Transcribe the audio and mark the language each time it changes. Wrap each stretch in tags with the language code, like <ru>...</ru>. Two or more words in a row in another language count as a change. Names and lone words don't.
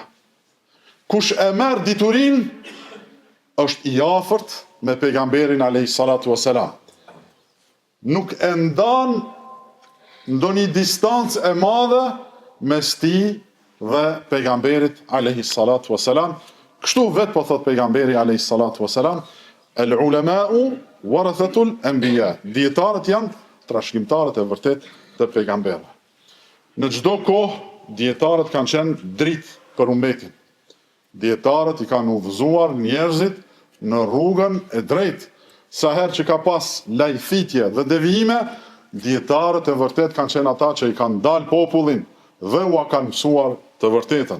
<sq>Kush e merr diturin është i afërt me pejgamberin</sq> <ar>عليه الصلاة والسلام.</ar> <sq>Nuk e ndan ndonjë distancë e madhe mes tij dhe pejgamberit</sq> <ar>عليه الصلاة والسلام.</ar> <sq>Kështu vetë po thot pejgamberi</sq> <ar>عليه الصلاة والسلام, العلماء ورثة الأنبياء.</ar> <sq>Dietarët janë trashëgimtarët e vërtet të pejgamberëve. Në çdo kohë dietarët kanë qenë dritë për ummetin. Dietarët i kanë udhëzuar njerëzit në rrugën e drejtë. Sa herë që ka pas lajthitje dhe devijime, dietarët e vërtet kanë qenë ata që i kanë dalë popullin dhe ua kanë mësuar të vërtetën.</sq>